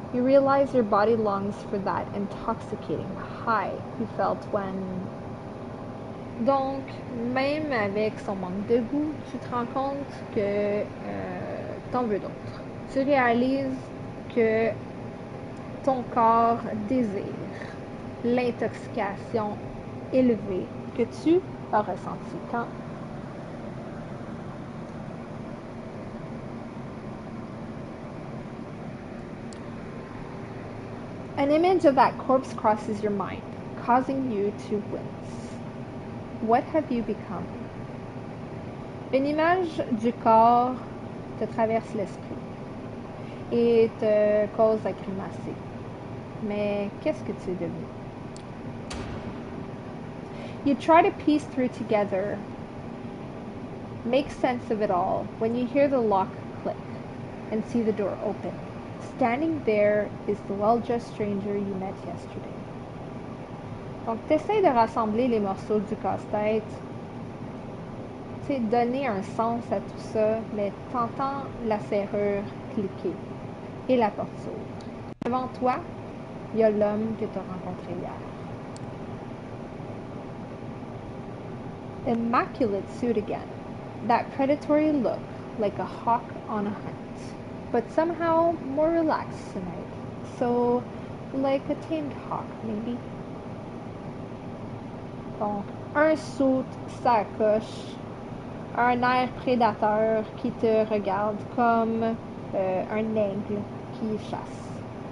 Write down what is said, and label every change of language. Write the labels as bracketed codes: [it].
[en] You realize your body longs for that intoxicating high you felt when. [fr] Donc, même avec son manque de goût, tu te rends compte que t'en veux d'autres. Tu réalises que ton corps désire l'intoxication élevée que tu as ressentie quand. [en] An image of that corpse crosses your mind, causing you to wince. What have you become? [fr] Une image du corps te traverse l'esprit et te cause à grimacer. Mais qu'est-ce que tu es devenu? [en] You try to piece through together, make sense of it all, when you hear the lock click and see the door open. Standing there is the well-dressed stranger you met yesterday. [fr] Donc, tu essaies de rassembler les morceaux du casse-tête, tu sais, donner un sens à tout ça, mais t'entends la serrure cliquer et la porte s'ouvre. Devant toi, il y a l'homme que tu as rencontré hier. [en] Immaculate suit again, that predatory look like a hawk on a hunt, but somehow more relaxed tonight, so like a tamed hawk maybe. [fr] Donc, un suit, sacoche, un air prédateur qui te regarde comme un aigle qui chasse.